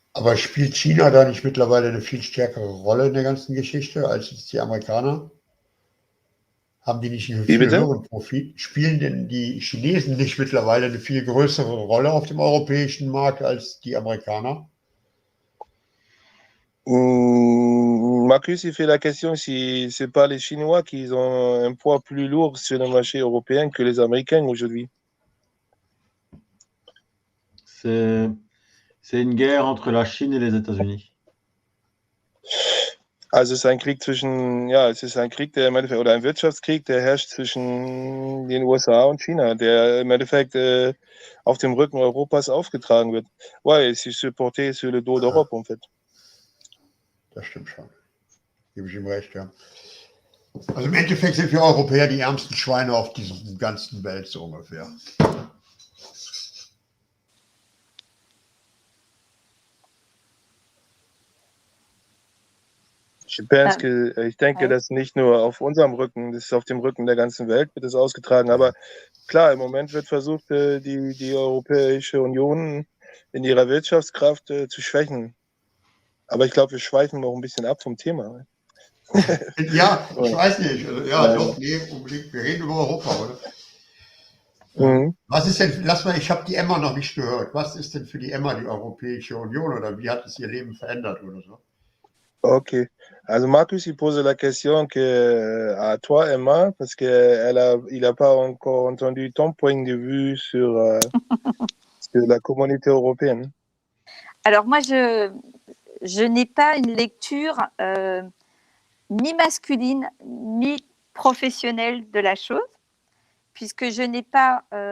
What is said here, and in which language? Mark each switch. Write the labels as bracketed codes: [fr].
[de] Aber spielt China da nicht mittlerweile eine viel stärkere Rolle in der ganzen Geschichte als jetzt die Amerikaner? Haben die nicht einen Wie viel bitte? höheren Profit? Spielen denn die Chinesen nicht mittlerweile eine viel größere Rolle auf dem europäischen Markt als die Amerikaner? [fr] Marcus, il fait la question si c'est pas les Chinois qui ont un poids plus lourd sur le marché européen que les Américains aujourd'hui. C'est une guerre entre la Chine et les États-Unis. [de] Also es ist ein Krieg zwischen, ja, es ist ein Krieg, der im Endeffekt, oder ein Wirtschaftskrieg, der herrscht zwischen den USA und China, der im Endeffekt auf dem Rücken Europas aufgetragen wird. [fr] Ouais, c'est supporté sur le dos d'Europe, en fait. [de] Das stimmt schon. Gebe ich ihm recht, ja. Also im Endeffekt sind wir Europäer die ärmsten Schweine auf dieser ganzen Welt, so ungefähr. Ich denke, dass nicht nur auf unserem Rücken, das ist auf dem Rücken der ganzen Welt, wird es ausgetragen. Aber klar, im Moment wird versucht, die Europäische Union in ihrer Wirtschaftskraft zu schwächen. Aber ich glaube, wir schweifen noch ein bisschen ab vom Thema. Ja, ich weiß nicht. Also, ja, doch, nee, unbedingt. Wir reden über Europa, oder? Was ist denn, lass mal, ich habe die Emma noch nicht gehört. Was ist denn für die Emma die Europäische Union oder wie hat es ihr Leben verändert oder so? [fr] Ok. Alors Marcus, il pose la question à toi, Emma, parce qu'il n'a pas encore entendu ton point de vue sur la communauté européenne. Alors moi, je n'ai pas une lecture ni masculine ni professionnelle de la chose, puisque je n'ai pas...